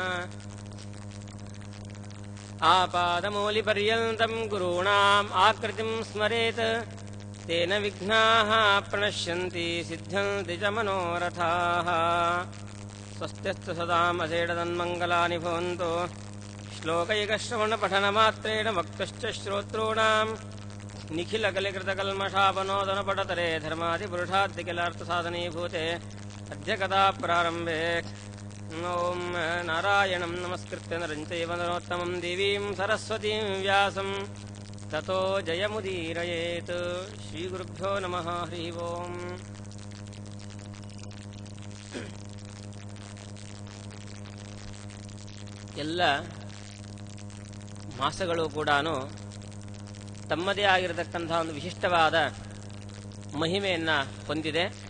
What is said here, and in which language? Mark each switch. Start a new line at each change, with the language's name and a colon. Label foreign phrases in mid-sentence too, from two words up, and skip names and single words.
Sanskrit: ಆಪಾದಮೌಲಿಪರ್ಯಂತಂ ಗುರುಣಾಂ ಆಕೃತಿಂ ಸ್ಮರೇತ್ ತೇನ ವಿಘ್ನಾಃ ಪ್ರಣಶ್ಯಂತಿ ಸಿದ್ಧ್ಯಂತಿ ಚ ಮನೋರಥಾಃ. ಸ್ವಸ್ತ್ಯಸ್ತು ಸದಾಂ ಅಸೇಡದನ್ಮಂಗಲಾನಿ ಭವಂತು. ಶ್ಲೋಕೈಕಶ್ರವಣಪಠನಮಾತ್ರೇಣ ವಕ್ತಶ್ಚ ಶ್ರೋತॄಣಾಂ ನಿಖಿಲಕಲಿಕೃತಕಲ್ಮಷಾಪನೋದನಪಟತರೆ ಧರ್ಮಾದಿಪುರುಷಾರ್ಥಿಕಿಲಾರ್ಥಸಾಧನೀಭೂತೆ ಅದ್ಯ ಕಥಾ ಪ್ರಾರಂಭೆ. ಓಂ ನಾರಾಯಣಂ ನಮಸ್ಕೃತ್ಯ ನರಂ ಚೈವ ನರೋತ್ತಮಂ ದೇವೀಂ ಸರಸ್ವತೀಂ ವ್ಯಾಸಂ ತತೋ ಜಯಮುದೀರಯೇತ್. ಶ್ರೀಗುರುಭ್ಯೋ ನಮಃ. ಹರಿ ಓಂ.
Kannada: ಎಲ್ಲ ಮಾಸಗಳು ಕೂಡ ತಮ್ಮದೇ ಆಗಿರತಕ್ಕಂತಹ ಒಂದು ವಿಶಿಷ್ಟವಾದ ಮಹಿಮೆಯನ್ನು ಹೊಂದಿದೆ.